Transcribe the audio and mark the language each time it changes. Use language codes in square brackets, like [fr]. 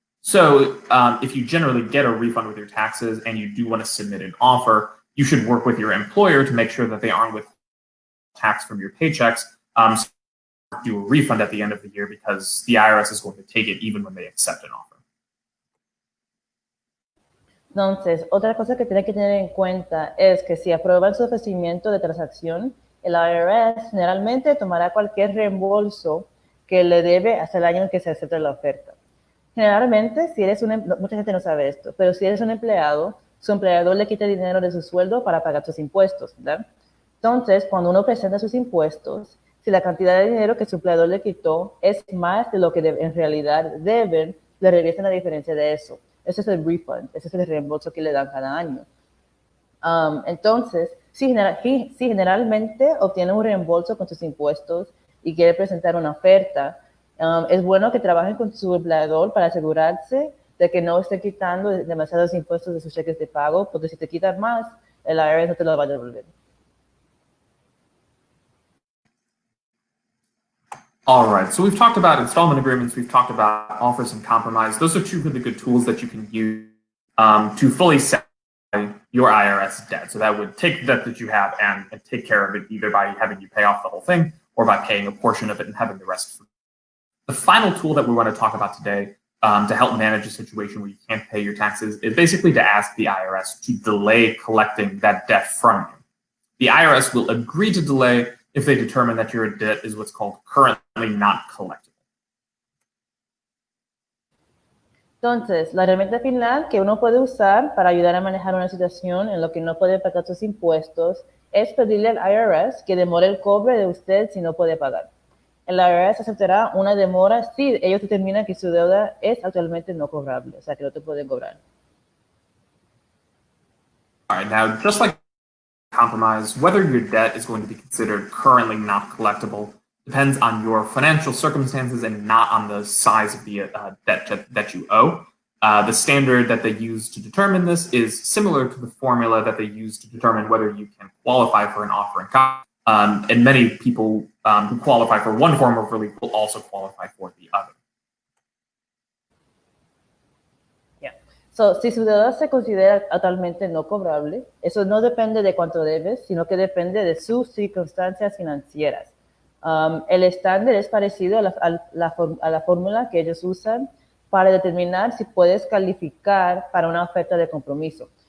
[en] So if you generally get a refund with your taxes and you do want to submit an offer, you should work with your employer to make sure that they aren't with tax from your paychecks. So do a refund at the end of the year because the IRS is going to take it even when they accept an offer. [es] Entonces, otra cosa que tiene que tener en cuenta es que si aprueban su ofrecimiento de transacción, el IRS generalmente tomará cualquier reembolso que le debe hasta el año en que se acepte la oferta. Generalmente, si eres mucha gente no sabe esto, pero si eres un empleado, su empleador le quita dinero de su sueldo para pagar sus impuestos, ¿verdad? Entonces, cuando uno presenta sus impuestos, si la cantidad de dinero que su empleador le quitó es más de lo que en realidad deben, le regresan la diferencia de eso. Ese es el refund, ese es el reembolso que le dan cada año. Entonces, si generalmente obtiene un reembolso con sus impuestos y quiere presentar una oferta, es bueno que trabajen con su empleador para asegurarse de que no esté quitando demasiados impuestos de sus cheques de pago, porque si te quitan más, el IRS no te lo va a devolver. [en] All right, so we've talked about installment agreements, we've talked about offers and compromise. Those are 2 really good tools that you can use to fully settle your IRS debt. So that would take the debt that you have and take care of it either by having you pay off the whole thing or by paying a portion of it and having the rest free. The final tool that we want to talk about today to help manage a situation where you can't pay your taxes is basically to ask the IRS to delay collecting that debt from you. The IRS will agree to delay if they determine that your debt is what's called currently not collectible. [es] Entonces, la herramienta final que uno puede usar para ayudar a manejar una situación en la que no puede pagar sus impuestos es pedirle al IRS que demore el cobre de usted si no puede pagar. El IRS aceptará una demora si ellos determinan que su deuda es actualmente no cobrable, o sea, que no te pueden cobrar. [en] All right, now, just like compromise, whether your debt is going to be considered currently not collectible depends on your financial circumstances and not on the size of the debt that you owe. The standard that they use to determine this is similar to the formula that they use to determine whether you can qualify for an offer in compromise. And many people who qualify for one form of relief will also qualify for the other. [es] So, si su deuda se considera totalmente no cobrable, eso no depende de cuánto debes, sino que depende de sus circunstancias financieras. El estándar es parecido a la fórmula que ellos usan para determinar si puedes calificar para una oferta de compromiso.